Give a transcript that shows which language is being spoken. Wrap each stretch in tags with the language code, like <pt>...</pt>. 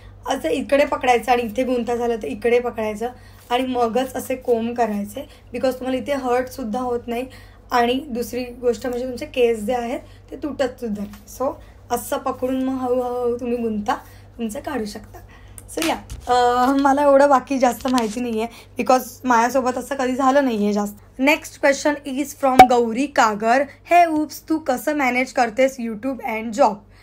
<mr>असं इकडे पकडायचं आणि इथे गुंता झालं तर इकडे पकडायचं आणि मगच असे कोंब करायचे बिकॉज तुम्हाला इथे हर्टसुद्धा होत नाही. आणि दुसरी गोष्ट म्हणजे तुमचे केस जे आहेत ते तुटतसुद्धा नाही. सो असं पकडून मग हळूहळू तुम्ही गुंता तुमचं काढू शकता. सो या मला एवढं बाकी जास्त माहिती नाही आहे बिकॉज माझ्यासोबत असं कधी झालं नाही आहे जास्त.</mr> <en>Next question is from Gauri Kagar.</en> <mr>हे उप्स तू कसं मॅनेज करतेस यूट्यूब अँड जॉब.</mr>